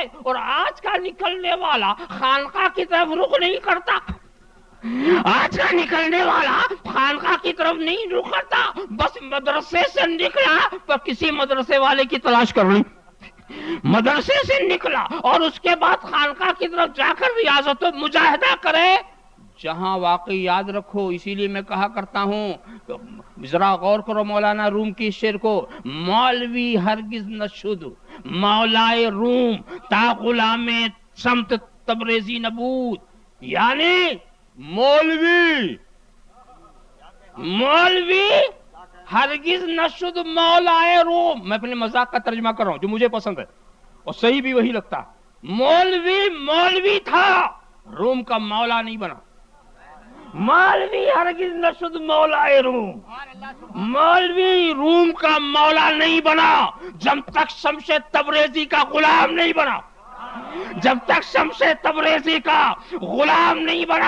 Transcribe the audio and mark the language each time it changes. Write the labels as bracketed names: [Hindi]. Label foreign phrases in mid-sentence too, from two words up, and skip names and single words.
[Urdu] اور آج کا نکلنے والا خانقاہ کی طرف رخ نہیں کرتا، آج کا نکلنے والا خانقاہ کی طرف نہیں رخ کرتا، بس مدرسے سے نکلا تو کسی مدرسے والے کی تلاش کر رہی، مدرسے سے نکلا اور اس کے بعد خانقاہ کی طرف جا کر ریاضت و مجاہدہ کرے جہاں واقعی۔ یاد رکھو، اسی لیے میں کہا کرتا ہوں، ذرا غور کرو مولانا روم کی شعر کو، [Persian] مولوی ہرگز نہ شد مولائے روم تا غلام سمت تبریزی نبود، [Urdu] یعنی [Persian] مولوی ہرگز نہ شد مولائے روم۔ [Urdu] میں اپنے مذاق کا ترجمہ کر رہا ہوں جو مجھے پسند ہے اور صحیح بھی وہی لگتا ہے۔ مولوی تھا، روم کا مولا نہیں بنا۔ [Persian] مولوی ہرگز نہ شد مولائے روم، [Urdu] مولوی روم کا مولا نہیں بنا جب تک شمس تبریزی کا غلام نہیں بنا، جب تک شمس تبریزی کا غلام نہیں بنا۔